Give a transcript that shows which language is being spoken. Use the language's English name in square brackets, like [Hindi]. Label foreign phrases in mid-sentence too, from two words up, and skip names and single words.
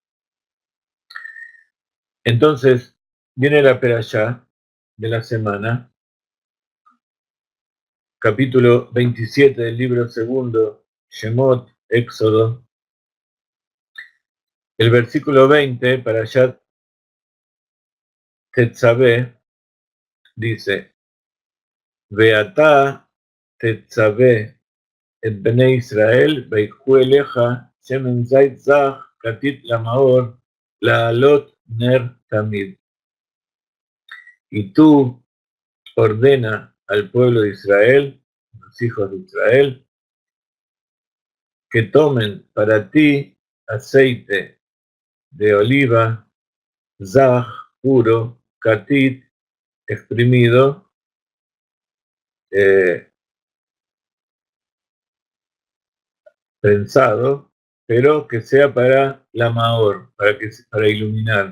[Spanish] Entonces, viene la perashá de la semana, capítulo 27 del libro segundo, Shemot, Éxodo. El versículo 20, [Hebrew] Parashat Tetzaveh, dice: ואתה תצוה את בני ישראל ויקחו אליך שמן זית זך כתית למאור להעלות נר תמיד. [Spanish] Y tú ordena al pueblo de Israel, los hijos de Israel, que tomen para ti aceite de oliva, zach, puro, katit, exprimido, prensado, pero que sea para la maor, para iluminar.